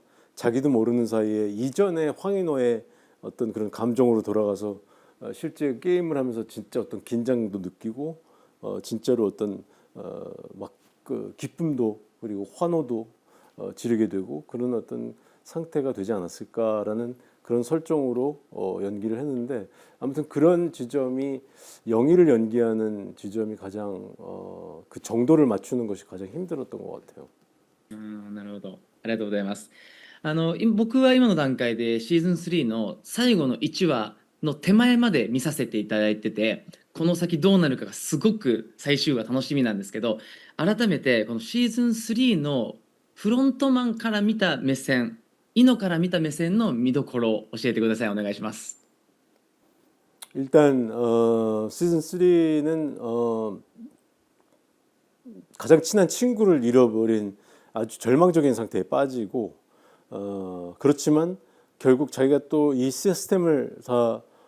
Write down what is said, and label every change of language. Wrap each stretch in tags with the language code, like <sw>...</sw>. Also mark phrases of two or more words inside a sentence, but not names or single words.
<ko>자기도 모르는 사이에 이전에 황인호의 어떤 그런 감정으로 돌아가서 실제 게임을 하면서 진짜 어떤 긴장도 느끼고 진짜로 어떤 막 그 기쁨도 그리고 환호도 지르게 되고 그런 어떤 상태가 되지 않았을까라는 그런 설정으로 연기를 했는데 아무튼 그런 지점이 영희를 연기하는 지점이 가장 그 정도를 맞추는 것이 가장 힘들었던 것 같아요.</ko> <ja>なるほど。ありがとうございます。僕は今の段階でシーズン3の最後の1話の手前まで見させていただいてて、この先どうなるかがすごく最終話楽しみなんですけど、改めてこのシーズン3のフロントマンから見た目線、イノから見た目線の見どころを教えてください。お願いします。</ja> <ko>일단 시즌 3는 가장 친한 친구를 잃어버린 아주 절망적인 상태에 빠지고 그렇지만 결국 자기가 또 이 시스템을 다</ko>